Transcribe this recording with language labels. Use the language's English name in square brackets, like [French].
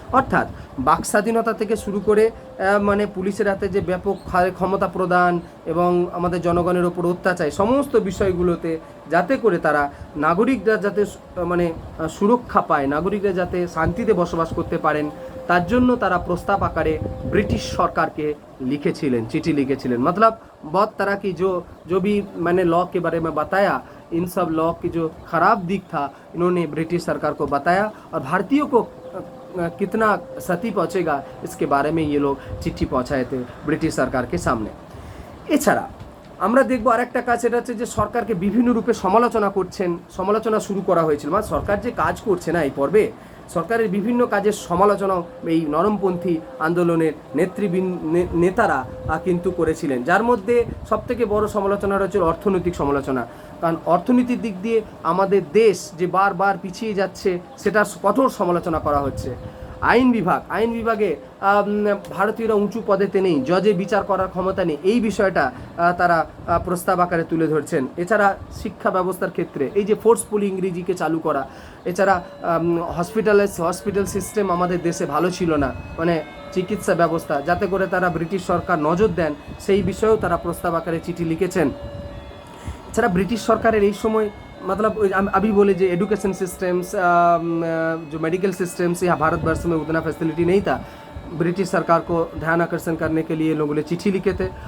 [Bangla] অর্থাৎ বাক স্বাধীনতা থেকে শুরু করে মানে পুলিশের হাতে যে ব্যাপক ক্ষমতা প্রদান এবং আমাদের জনগণের ওপর অত্যাচার, সমস্ত বিষয়গুলোতে যাতে করে তারা নাগরিকরা যাতে মানে সুরক্ষা পায়, নাগরিকরা যাতে শান্তিতে বসবাস করতে পারেন, তার জন্য তারা প্রস্তাব আকারে ব্রিটিশ সরকারকে লিখেছিলেন, चिट्ठी लिखेছিলেন। [Hindi] मतलब बहुत तरह की जो भी मैंने लॉ के बारे में बताया, इन सब लॉ की जो खराब दिख था इन्होंने ब्रिटिश सरकार को बताया और भारतीयों को कितना क्षति पहुँचेगा इसके बारे में ये लोग चिट्ठी पहुँचाए थे ब्रिटिश सरकार के सामने। [Bangla] এছাড়া আমরা দেখব আরেকটা কাজ, সেটা হচ্ছে যে সরকারকে বিভিন্ন রূপে সমালোচনা শুরু করা হয়েছিল। মানে সরকার যে কাজ করছে না, এই পর্বে সরকারের বিভিন্ন কাজের সমালোচনা এই নরমপন্থী আন্দোলনের নেতারা কিন্তু করেছিলেন, যার মধ্যে সবথেকে বড় সমালোচনা রয়েছে অর্থনৈতিক সমালোচনা। কারণ অর্থনীতির দিক দিয়ে আমাদের দেশ যে বারবার পিছিয়ে যাচ্ছে সেটার কঠোর সমালোচনা করা হচ্ছে। আইন বিভাগে ভারতীয়রা উঁচু পদেতে নেই, জজে বিচার করার ক্ষমতা নেই, এই বিষয়টা তারা প্রস্তাব আকারে তুলে ধরছেন। এছাড়া শিক্ষা ব্যবস্থার ক্ষেত্রে এই যে ফোর্সফুলি ইংরেজিকে চালু করা, এছাড়া হসপিটাল সিস্টেম আমাদের দেশে ভালো ছিল না, মানে চিকিৎসা ব্যবস্থা, যাতে করে তারা ব্রিটিশ সরকার নজর দেন সেই বিষয়েও তারা প্রস্তাব আকারে চিঠি লিখেছেন। এছাড়া ব্রিটিশ সরকারের এই সময় [Hindi] मतलब अभी बोले जो एजुकेशन सिस्टम्स, जो मेडिकल सिस्टम्स यहाँ भारतवर्ष में उतना फैसिलिटी नहीं था, ब्रिटिश सरकार को ध्यान आकर्षण करने के लिए लोगों ने चिट्ठी लिखे थे।